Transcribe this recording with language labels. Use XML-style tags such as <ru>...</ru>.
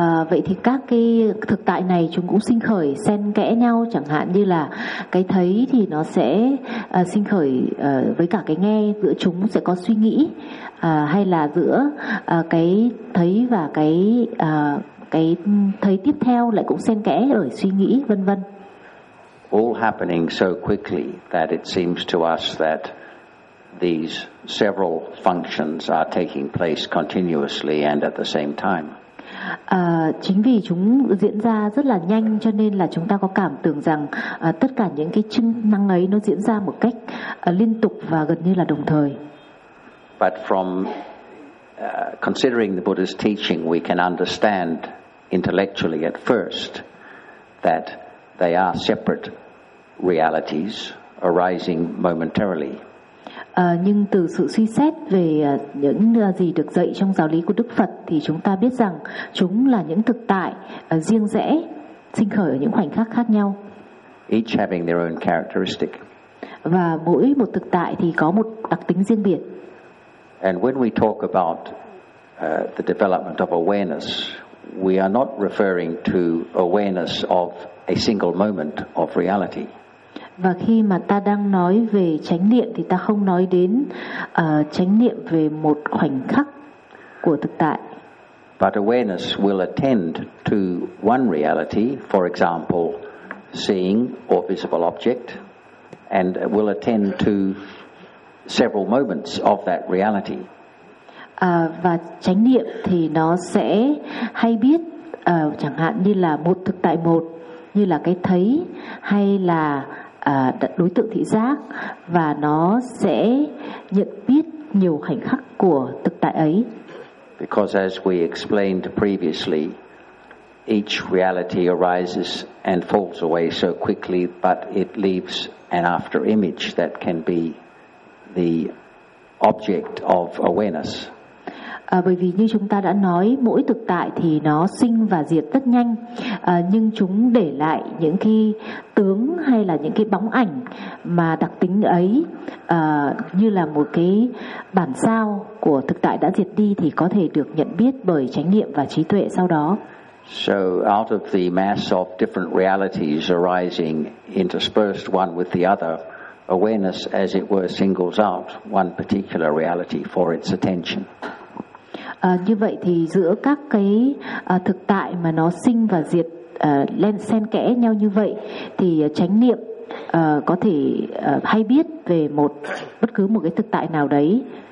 <vi>Vậy thì các cái thực tại này chúng cũng sinh khởi xen kẽ nhau, chẳng hạn như là cái thấy thì nó sẽ sinh khởi với cả cái nghe, giữa chúng sẽ có suy nghĩ, hay là giữa cái thấy và cái thấy tiếp theo lại cũng xen kẽ ở suy nghĩ, vân vân.</vi> <en>All happening so quickly that it seems to us that these several functions are taking place continuously and at the same time.</en> <vi>Chính vì chúng diễn ra rất là nhanh, cho nên là chúng ta có cảm tưởng rằng tất cả những cái chức năng ấy nó diễn ra một cách liên tục và gần như là đồng thời.</vi> <en>But from considering the Buddha's teaching, we can understand intellectually at first that they are separate realities arising momentarily.</en> <vi>Nhưng từ sự suy xét về những gì được dạy trong giáo lý của Đức Phật thì chúng ta biết rằng chúng là những thực tại riêng rẽ sinh khởi ở những khoảnh khắc khác nhau.</vi> <en>Each having their own characteristic.</en> <vi>Và mỗi một thực tại thì có một đặc tính riêng biệt.</vi> <en>And when we talk about the development of awareness, we are not referring to awareness of a single moment of reality.</en> <vi>Và khi mà ta đang nói về chánh niệm thì ta không nói đến chánh niệm về một khoảnh khắc của thực tại.</vi> <en>But awareness will attend to one reality, for example, seeing or visible object, and will attend to several moments of that reality.</en> <vi>Và chánh niệm thì nó sẽ hay biết chẳng hạn như là một thực tại một, như là cái thấy hay là đối tượng thị giác, và nó sẽ nhận biết nhiều khoảnh khắc của thực tại ấy.</vi> <en>Because as we explained previously, each reality arises and falls away so quickly, but it leaves an after image that can be the object of awareness.</en> <vi>Bởi vì như chúng ta đã nói, mỗi thực tại thì nó sinh và diệt rất nhanh, nhưng chúng để lại những cái tướng hay là những cái bóng ảnh mà đặc tính ấy như là một cái bản sao của thực tại đã diệt đi thì có thể được nhận biết bởi chánh niệm và trí tuệ sau đó.</vi> <en>So out of the mass of different realities arising interspersed one with the other, awareness, as it were, singles out one particular reality for its attention.</en> <vi>Như vậy thì giữa các cái thực tại mà nó sinh và diệt lên xen kẽ nhau như vậy thì chánh niệm có thể hay biết về một bất cứ một cái thực tại nào đấy.</vi>